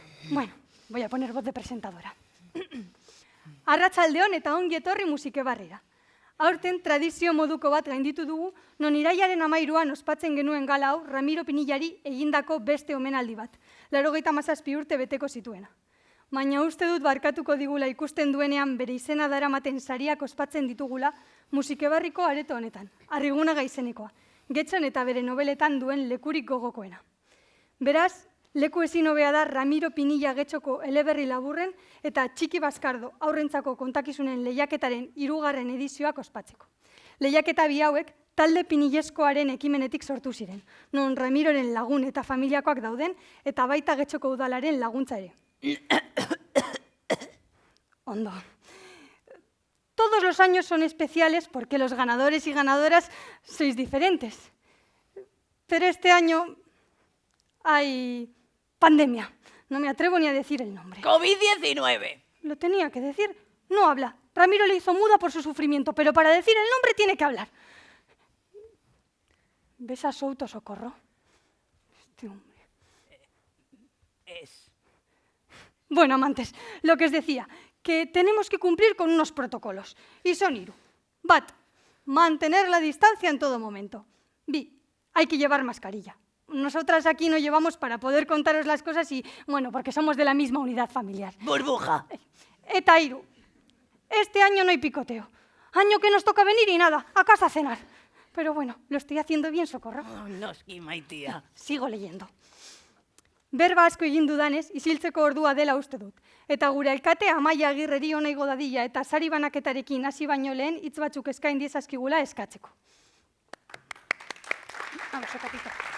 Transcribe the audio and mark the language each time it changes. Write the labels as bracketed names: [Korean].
[Spanish] Bueno, voy a poner voz de presentadora. [Basque] Arratsaldeon eta ongi etorri musike barrira. Aurten tradizio moduko bat gainditu dugu, non irailaren 13an ospatzen genuen gala hau Ramiro Pinillari egindako beste omenaldi bat, 97 urte beteko zituena. Baina uste dut barkatuko digula ikusten duenean bere izena daramaten sariak ospatzen ditugula musikebarriko areto honetan, Arrigunaga izenekoa, Getxon eta bere nobeletan duen lekurik gogokoena. Beraz, leku ezin hobea da Ramiro Pinilla Getxoko eleberri laburren eta Txiki Baskardo aurrentzako kontakizunen lehiaketaren 3. edizioak ospatzeko. Lehiaketa bi hauek talde pinilleskoaren ekimenetik sortu ziren, non Ramiroren lagun eta familiakoak dauden eta baita Getxoko udalaren laguntza ere. Ondo. [Spanish] Todos los años son especiales porque los ganadores y ganadoras sois diferentes. Pero este año hay pandemia. No me atrevo ni a decir el nombre. COVID-19. Lo tenía que decir. No habla. Ramiro le hizo muda por su sufrimiento, pero para decir el nombre tiene que hablar. ¿Ves a Souto, Socorro? Este hombre. Bueno, amantes, lo que os decía, que tenemos que cumplir con unos protocolos. Y son iru. Bat, mantener la distancia en todo momento. Bi, hay que llevar mascarilla. Nosotras aquí no llevamos para poder contaros las cosas y, bueno, porque somos de la misma unidad familiar. Burbuja. [Basque] Eta iru, [Spanish] este año no hay picoteo. Año que nos toca venir y nada, a casa a cenar. Pero bueno, lo estoy haciendo bien, Socorro. [Basque] Oh, noski, maitia. [Spanish] Sigo leyendo. [Basque] Berba asko egin dudanez, isiltzeko ordua dela uste dut. Eta gure alkate Amaia Agirreri ona igo dadila eta sari banaketarekin hasi baino lehen hitz batzuk eskain diezazkigula eskatzeko. [Spanish] Vamos, Sokatito.